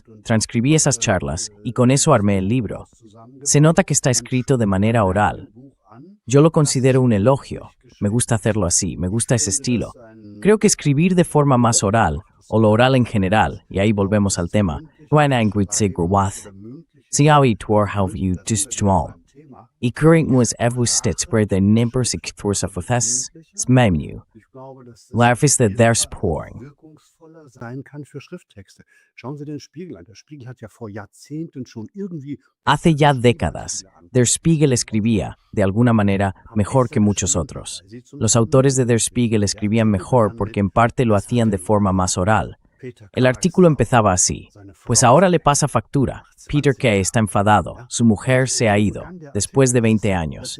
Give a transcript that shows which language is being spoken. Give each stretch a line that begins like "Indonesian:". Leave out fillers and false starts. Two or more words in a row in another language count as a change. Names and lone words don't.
Spanish: Transcribí esas charlas y con eso armé el libro. Se nota que está escrito de manera oral. Yo lo considero un elogio. Me gusta hacerlo así, me gusta ese estilo. Creo que escribir de forma más oral, o lo oral en general, y ahí volvemos al tema, I current was evustet where the nimbers ikthursafuthas smemnu. Life is the there's pouring.
German: Wirkungsvoller sein kann für Schrifttexte. Schauen Sie den Spiegel an. Der Spiegel hat ja vor Jahrzehnten schon irgendwie
Spanish: Hace ya décadas, Der Spiegel escribía, de alguna manera, mejor que muchos otros. Los autores de Der Spiegel escribían mejor porque en parte lo hacían de forma más oral. El artículo empezaba así: pues ahora le pasa factura. Peter Kay está enfadado. Su mujer se ha ido, después de 20 años.